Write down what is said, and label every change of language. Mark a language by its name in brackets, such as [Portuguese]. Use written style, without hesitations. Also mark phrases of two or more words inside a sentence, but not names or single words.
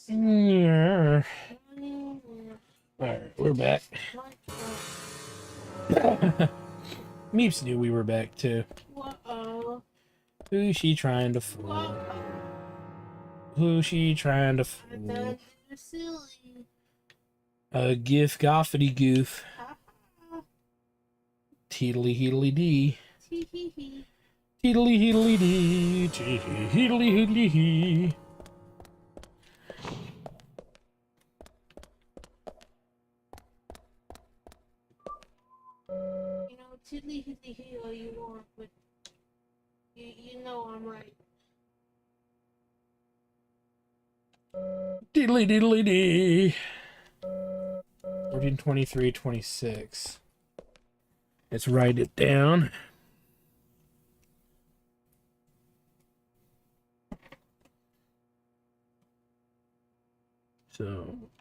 [English] Yeah. Alright, we're back. Meeps knew we were back too. Uh-oh. Who's she trying to fool? Who's she trying to fool? You're silly. A gif goffity goof. Teedly heedly dee. Tee-hee-hee. Teedly heedly dee. Teedly heedly hee. You know, tiddly hiddly hee all you want, but you know I'm right. Diddly diddly dee. 14, 23, 26. Let's write it down. So.